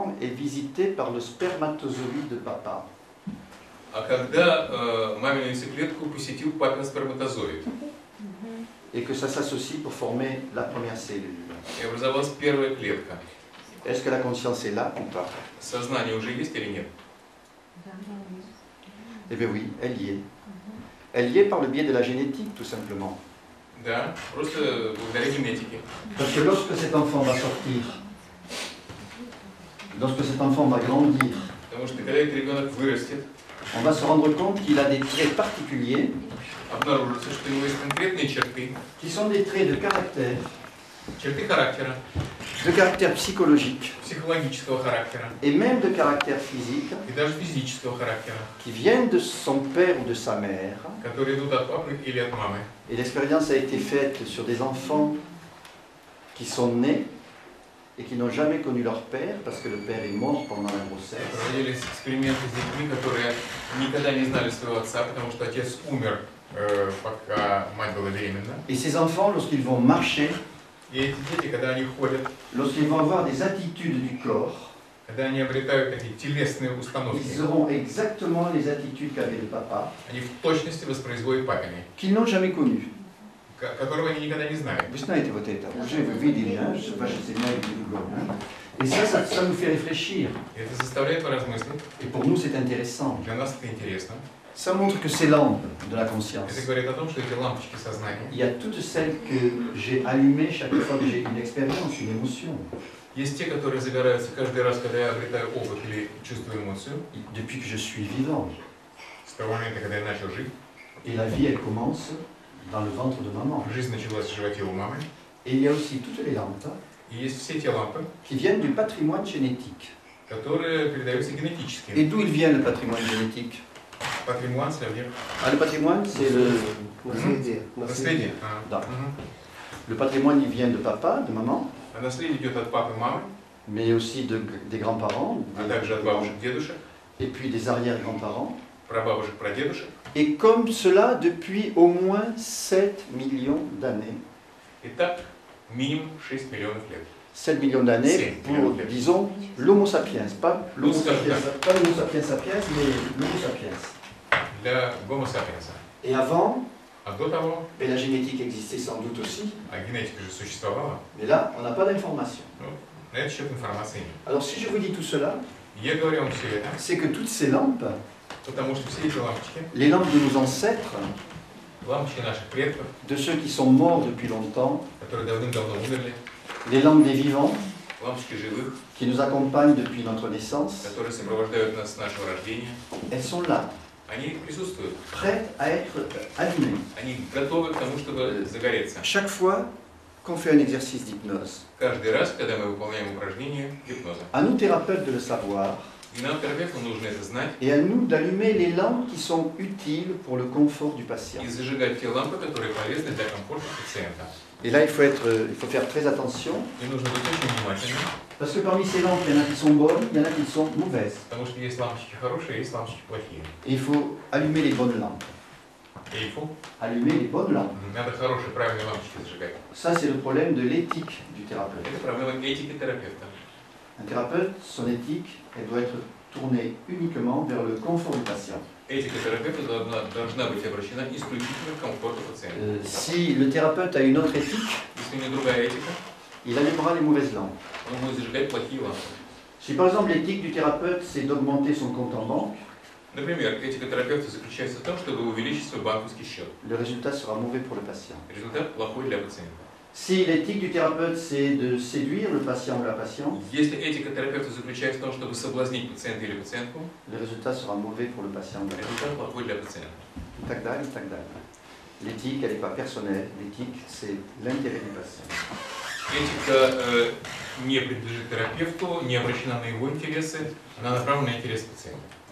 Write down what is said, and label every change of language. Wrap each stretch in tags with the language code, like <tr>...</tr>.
<fr>est visité par le spermatozoïde de papa.</fr> <ru>А когда мамину яйцеклетку посетил папин сперматозоид.</ru> <fr>Et que ça s'associe pour former la première cellule.</fr> <ru>И образовалась первая клетка.</ru> <fr>Est-ce que la conscience est là ou pas?</fr> <ru>Сознание уже есть или нет?</ru> <fr>Eh bien oui, elle y est. Elle y est par le biais de la génétique, tout simplement.</fr> <ru>Да, просто благодаря генетике.</ru> <fr>Parce que lorsque cet enfant va sortir, lorsque cet enfant va grandir,</fr> <ru>Потому что когда этот ребенок вырастет,</ru> <fr>on va se rendre compte qu'il a des traits particuliers</fr> <ru>обнаружится, что у него есть конкретные черты,</ru> <fr>qui sont des traits de caractère psychologique</fr> <ru>психологического характера</ru> <fr>et même de caractère physique</fr> <ru>и даже физического характера,</ru> <fr>qui viennent de son père ou de sa mère.</fr> <ru>которые идут от папы или от мамы.</ru> <fr>Et l'expérience a été faite sur des enfants qui sont nés et qui n'ont jamais connu leur père parce que le père est mort pendant la grossesse.</fr> <ru>Проводились эксперименты с детьми, которые никогда не знали своего отца, потому что отец умер, пока мать была беременна.</ru> <fr>Et ces enfants, lorsqu'ils vont marcher,</fr> <ru>И эти дети, когда они ходят,</ru> <fr>lorsqu'ils vont avoir des attitudes du corps,</fr> <ru>когда они обретают такие телесные установки,</ru> <fr>ils auront exactement les attitudes qu'avait le papa,</fr> <ru>они в точности воспроизводят папины,</ru> <fr>qu'ils n'ont jamais connu.</fr> <ru>которого они никогда не знали. Вы знаете вот это, уже вы видели, ваше семейное doublon.</ru> <fr>Et ça nous fait réfléchir.</fr> <ru>И это заставляет поразмыслить.</ru> <fr>Et pour nous, c'est intéressant.</fr> <ru>Для нас это интересно.</ru> <fr>Ça montre que ces lampes de la conscience,</fr> <ru>Это говорит о том, что эти лампочки</ru> <fr>il</fr> <ru>сознания,</ru> <fr>y a toutes celles que j'ai allumées chaque fois que j'ai une expérience, une émotion.</fr> <ru>есть те, которые загораются каждый раз, когда я обретаю опыт или чувствую эмоцию,</ru> <fr>Depuis que je suis vivant.</fr> <ru>с того момента, когда я начал жить.</ru> <fr>Et la vie, elle commence dans le ventre de maman.</fr> <ru>Жизнь началась в животе у мамы.</ru> <fr>Et il y a aussi toutes les lampes</fr> <ru>И есть все те лампы,</ru> <fr>qui viennent du patrimoine génétique.</fr> <ru>которые передаются генетически.</ru> <fr>Et d'où il vient le patrimoine génétique?</fr> <ru>Патримон, сравнив.</ru> <fr>Ah, le patrimoine, c'est le...</fr> <ru>Наследие. Да.</ru> <fr>Le patrimoine, il vient de papa, de maman,</fr> <ru>А наследие идет от папы, мамы,</ru> <fr>mais aussi des grands-parents,</fr> <ru>а также от бабушек, дедушек,</ru> <fr>et puis des arrière-grands-parents.</fr> <ru>прабабушек, прадедушек.</ru> <fr>Et comme cela depuis au moins 7 millions d'années.</fr> <ru>И так минимум 6 миллионов лет.</ru> <fr>7 millions d'années pour, disons, l'Homo sapiens. Pas l'Homo sapiens, sapiens, mais l'Homo sapiens.</fr> <ru>Для Homo sapiens.</ru> <fr>Et avant,</fr> <ru>А до того,</ru> <fr>et la génétique existait sans doute aussi,</fr> <ru>а генетика же существовала,</ru> <fr>mais là, on n'a pas d'information.</fr> <ru>ну, на этот счет информации нет.</ru> <fr>Alors si je vous dis tout cela,</fr> <ru>Я говорю вам все это,</ru> <fr>c'est que toutes ces lampes,</fr> <ru>потому что все эти лампочки,</ru> <fr>les lampes de nos ancêtres,</fr> <ru>лампочки наших предков,</ru> <fr>de ceux qui sont morts depuis longtemps,</fr> <ru>которые давным-давно умерли,</ru> <fr>les lampes des vivants,</fr> <ru>лампочки живых,</ru> <fr>qui nous accompagnent depuis notre naissance,</fr> <ru>которые сопровождают нас с нашего рождения,</ru> <fr>elles sont là,</fr> <ru>они присутствуют,</ru> <fr>prêtes à être allumées.</fr> <ru>они готовы к тому, чтобы загореться.</ru> <fr>Chaque fois qu'on fait un exercice d'hypnose,</fr> <ru>Каждый раз, когда мы выполняем упражнение гипноза.</ru> <fr>à nous thérapeutes de le savoir,</fr> <ru>И нам, терапевту, нужно это знать</ru> <fr>et à nous d'allumer les lampes qui sont utiles pour le confort du patient.</fr> <ru>и зажигать те лампы, которые полезны для комфорта пациента.</ru> <fr>Et là, il faut faire très attention,</fr> <ru>И нужно быть очень внимательным,</ru> <fr>parce que parmi ces lampes, il y en a qui sont bonnes, il y en a qui sont mauvaises.</fr> <ru>потому что есть лампочки хорошие, есть лампочки плохие.</ru> <fr>Et il faut allumer les bonnes lampes.</fr> <ru>И</ru> <fr>il faut, Allumer les bonnes lampes.</fr> <ru>надо хорошие, правильные лампочки зажигать.</ru> <fr>Ça, c'est le problème de l'éthique du thérapeute.</fr> <ru>Это проблема этики терапевта.</ru> <fr>Un thérapeute, son éthique, elle doit être tournée uniquement vers le confort du patient.</fr> <ru>Этика терапевта должна быть обращена исключительно к комфорту пациента.</ru> <fr>Si le thérapeute a une autre éthique,</fr> <ru>Если у него другая étика,</ru> <fr>il allumera les mauvaises lampes.</fr> <ru>он будет зажигать плохие лампы.</ru> <fr>Si par exemple l'éthique du thérapeute, c'est d'augmenter son compte en banque,</fr> <ru>Например, этика терапевта заключается в том, чтобы увеличить свой банковский счет.</ru> <fr>le résultat sera mauvais pour le patient.</fr> <ru>Результат плохой для пациента.</ru> <fr>Si l'éthique du thérapeute, c'est de séduire le patient ou la patiente,</fr> <ru>Если этика терапевта заключается в том, чтобы соблазнить пациента или пациентку,</ru> <fr>le résultat sera mauvais pour le patient.</fr> <ru>результат плохой для пациента. И так далее, и так далее.</ru> <fr>L'éthique, elle n'est pas personnelle. L'éthique, c'est l'intérêt du patient.</fr> <ru>Этика не принадлежит терапевту, не обращена на его интересы, она направлена на интерес пациента.</ru>